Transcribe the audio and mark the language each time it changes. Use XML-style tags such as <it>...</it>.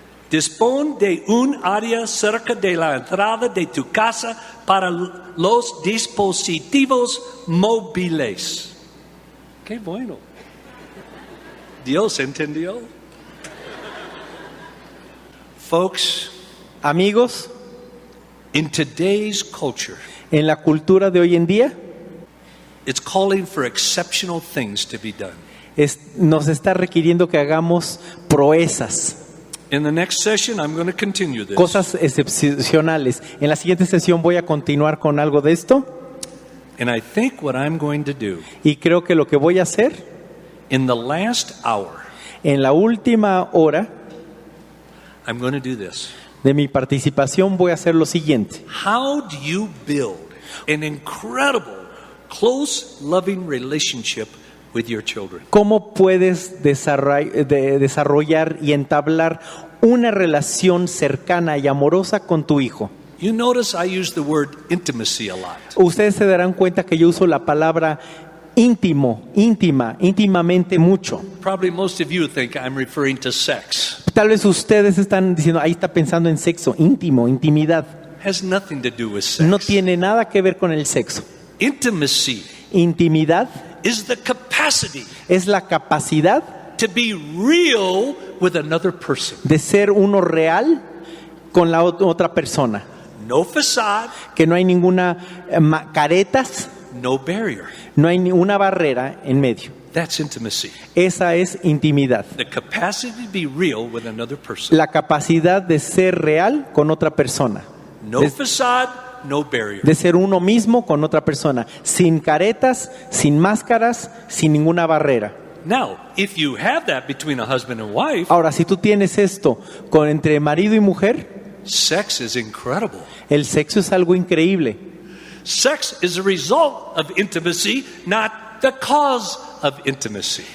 <es>Dispón de un área cerca de la entrada de tu casa para los dispositivos móviles. Qué bueno. Dios entendió.</es> <en>Folks,</en> <es>amigos,</es> <en>in today's culture,</en> <es>en la cultura de hoy en día</es> <en>it's calling for exceptional things to be done.</en> <es>nos está requiriendo que hagamos proezas,</es> <en>In the next session, I'm going to continue this.</en> <es>cosas excepcionales. En la siguiente sesión voy a continuar con algo de esto,</es> <en>And I think what I'm going to do</en> <es>y creo que lo que voy a hacer</es> <en>in the last hour,</en> <es>en la última hora</es> <en>I'm going to do this.</en> <es>de mi participación voy a hacer lo siguiente.</es> <en>How do you build an incredible, close, loving relationship with your children?</en> <es>¿Cómo puedes desarrollar y entablar una relación cercana y amorosa con tu hijo?</es> <en>You notice I use the word intimacy a lot.</en> <es>Ustedes se darán cuenta que yo uso la palabra íntimo, íntimamente mucho.</es> <en>Probably most of you think I'm referring to sex.</en> <es>Tal vez ustedes están diciendo, ahí está pensando en sexo, íntimo, intimidad.</es> <en>Has nothing to do with sex.</en> <es>No tiene nada que ver con el sexo.</es> <en>Intimacy</en> <es>Intimidad</es> <en>is the capacity</en> <es>es la capacidad</es> <en>to be real with another person.</en> <es>de ser uno real con la otra persona.</es> <en>No facade,</en> <es>Que no hay ninguna caretas,</es> <en>no barrier.</en> <es>no hay ninguna barrera en medio.</es> <en>That's intimacy.</en> <es>Esa es intimidad.</es> <en>The capacity to be real with another person.</en> <es>La capacidad de ser real con otra persona.</es> <en>No facade, no barrier.</en> <es>De ser uno mismo con otra persona. Sin caretas, sin máscaras, sin ninguna barrera.</es> <en>Now, if you have that between a husband and wife,</en> <es>Ahora, si tú tienes esto entre marido y mujer,</es> <en>sex is incredible.</en> <es>el sexo es algo increíble.</es> <en>Sex is a result of intimacy, not the cause of intimacy.</en>